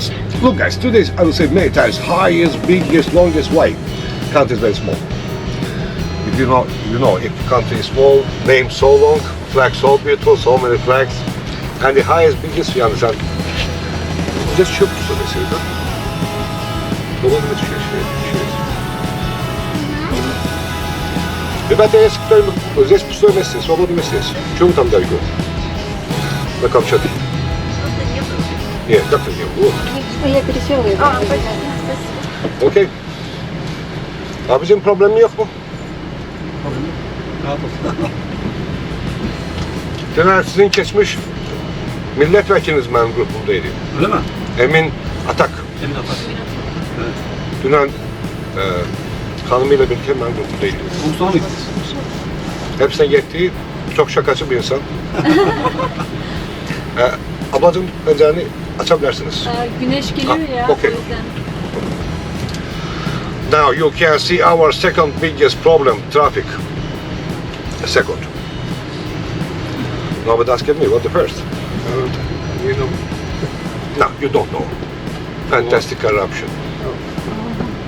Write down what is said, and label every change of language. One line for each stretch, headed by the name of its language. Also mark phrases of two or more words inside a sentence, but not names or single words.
English: Look, guys, today I will say many times, highest, biggest, longest. Why? Country is very small. If you know, if the country is small, name so long, flag so beautiful, so many flags, and the highest, biggest, you understand? Just shoot to this here.
Russian: Ребята, есть кто-нибудь здесь пустое место, свободное место есть. Чего вы там далеко? На Камчатке? Нет, как-то не было. Я пересела его.
Turkish: Okey. Abicim problem yok mu? Caner, sizin geçmiş milletvekiliniz benim grubumdaydı. Öyle mi? Emin Atak. Emin Atak. Evet. Dünen hanımıyla birlikte benim grubumdaydı. Mustafa mıydı? Hepsine yettiği çok şakacı bir insan. Ablacığım pencereni açabilirsiniz. Güneş geliyor ya. Okay. O yüzden.
English: Now you can see our second biggest problem, traffic. Second. No, but ask me what the first. You know. No, you don't know. Fantastic corruption.